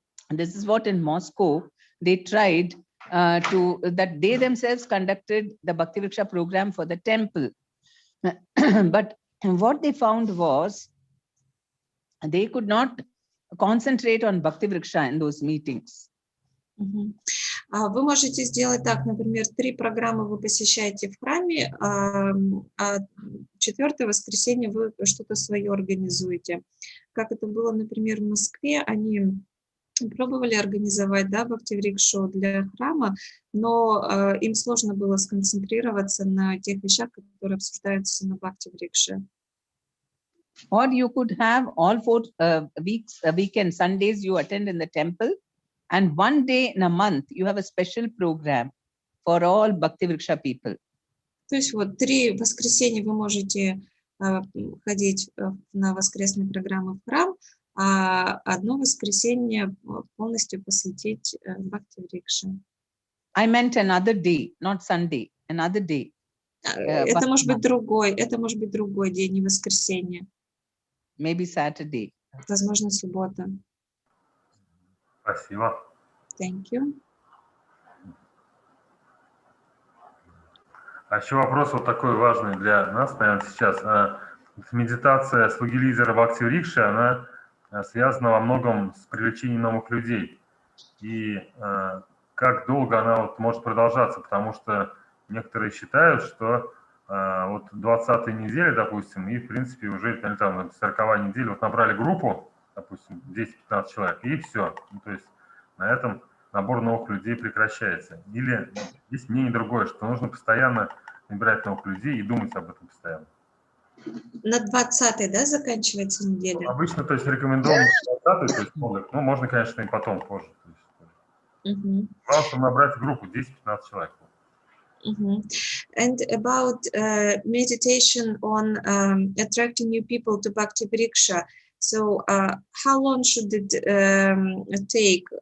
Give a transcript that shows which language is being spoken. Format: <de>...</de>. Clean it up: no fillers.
<en>This is what in Moscow they tried that they themselves conducted the Bhakti-vriksha program for the temple. But what they found was they could not concentrate on Bhakti-vriksha in those meetings.</en> <ru>Вы можете сделать так, например, 3 программы вы посещаете в храме, а 4-е воскресенье вы что-то свое организуете. Как это было, например, в Москве, они пробовали организовать, да, Бхакти-врикшу для храма, но им сложно было сконцентрироваться на тех вещах, которые обсуждаются на Бхакти-врикше.</ru> <en>Or you could have all 4 weekend Sundays you attend in the temple, and 1 day in a month you have a special program for all Bhakti-vriksha people.</en> <ru>То есть вот 3 воскресенья вы можете ходить на воскресные программы в храм, а 1 воскресенье полностью посвятить Бхакти-врикше.</ru> <en>I meant another day, not Sunday, another day.</en> <ru>Это может быть другой день, не воскресенье.</ru> <en>Maybe Saturday.</en> <ru>Возможно, суббота. Спасибо.</ru> <en>Thank you.</en> <ru>А еще вопрос вот такой важный для нас, наверное, сейчас. Медитация слуги-лидера Бхакти-врикши, она связана во многом с привлечением новых людей. И как долго она вот может продолжаться, потому что некоторые считают, что вот 20-й неделе, допустим, и в принципе уже там 40-я неделя, вот набрали группу, допустим, 10-15 человек, и все. Ну, то есть на этом набор новых людей прекращается. Или есть мнение другое, что нужно постоянно набирать новых людей и думать об этом постоянно. На 20-й, да, заканчивается неделя? Обычно, то есть рекомендовано 20-й, то есть ну, можно, конечно, и потом, позже. Главное, чтобы набрать группу 10-15 человек.</ru> <en>And about meditation on attracting new people to Bhakti-vriksha. So how long should it take?</en>